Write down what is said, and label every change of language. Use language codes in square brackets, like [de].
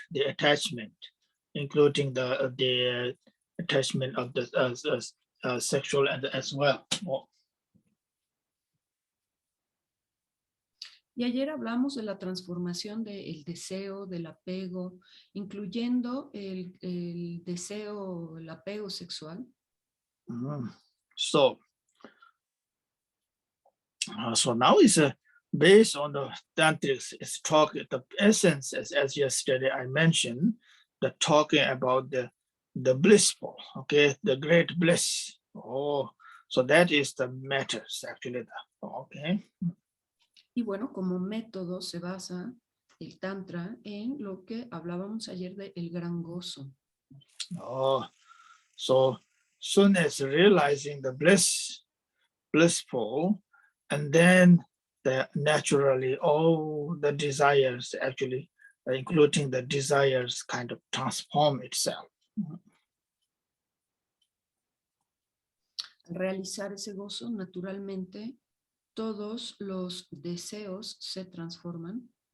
[en] The attachment, including the attachment of the sexual and as well. [es] Y ayer hablamos de la transformación del deseo, del apego, incluyendo el deseo, el apego sexual. [en] So now it's based on the tantrics. It's talking the essence, as yesterday I mentioned, the talking about the blissful, okay, the great bliss. So that is the matters actually. Okay. [es] Y bueno, como método se basa el tantra en lo que hablábamos ayer de el gran gozo. [en] So soon as realizing the blissful, and then naturally all the desires actually, including the desires, kind of transform itself. [es] Al realizar ese gozo, naturalmente, todos los deseos se transforman.